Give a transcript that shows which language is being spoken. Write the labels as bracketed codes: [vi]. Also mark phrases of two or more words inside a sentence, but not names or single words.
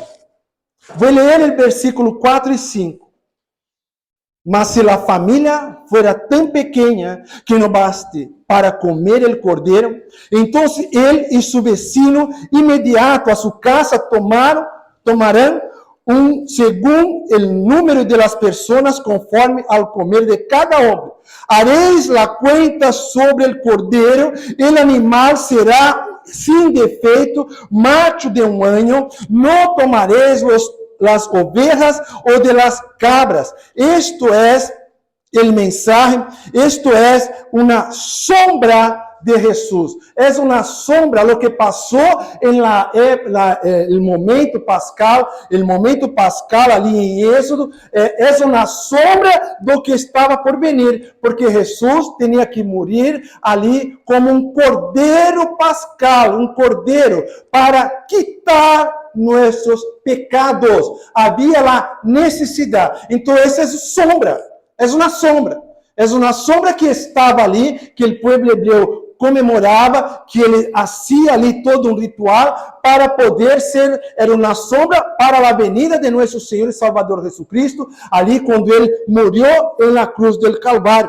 [pt] Vou ler o versículo 4 e 5. Mas se a família fuera tão pequena que não baste para comer o cordeiro, então ele e seu vecino imediato a sua casa tomarão según o número de [es] las personas [pt] conforme ao comer de cada homem. [es] Haréis la cuenta sobre el cordero, el animal será sin defeito, [pt] macho de um ano, não tomareis [es] las ovejas ou de las cabras. Esto es el mensaje, esto es una sombra de Jesús. Es una sombra lo que pasó en el momento pascal [pt] ali em Êxodo, [es] es una sombra [pt] do que estava [es] por venir, porque Jesús tenía que morir [pt] ali como um cordeiro pascal, um cordeiro [es] para quitar [pt] nossos pecados. Havia a necessidade. Então essa é sombra, é uma sombra. É uma sombra que estava ali, que o povo hebreu comemorava, que ele fazia ali todo um ritual para poder ser, era uma sombra para a venida de nosso Senhor e Salvador Jesucristo, ali quando ele morreu na cruz do Calvário.